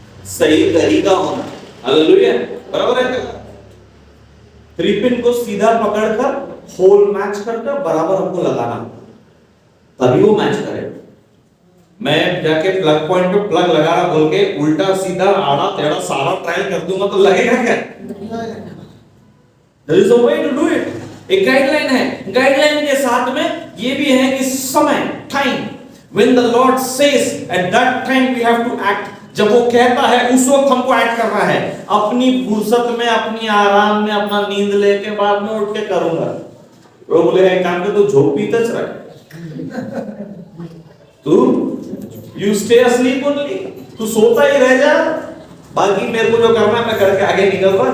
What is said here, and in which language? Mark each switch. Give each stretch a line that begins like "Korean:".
Hindi: सही तरीका होना। हालेलुया। बराबर है। 3 पिन को सीधा पकड़कर होल मैच करकर बराबर हमको लगाना, तभी वो मैच करे। मैं जाके प्लग पॉइंट पे प्लग लगा रहा बोल के उल्टा सीधा आड़ा टेढ़ा सारा ट्रायल कर दूंगा तो लगेगा क्या?
English: There is a way to do it.
Hindi: एक गाइडलाइन है। गाइडलाइन के साथ में ये भी है कि समय, time,
English: when the Lord says at that time we have to act.
Hindi: जब वो कहता है उस वक्त हमको एक्ट करना है। अपनी फुर्सत में, अपनी आराम में, अपना नींद लेके बाद में उठ के करूंगा। वो बोलेगा एक काम कर, तो झोपड़ी तक रख, तू
English: you stay asleep only,
Hindi: तू सोता ही रह जा, बाकी मेरे को जो करना है मैं करके आगे निकल रहा।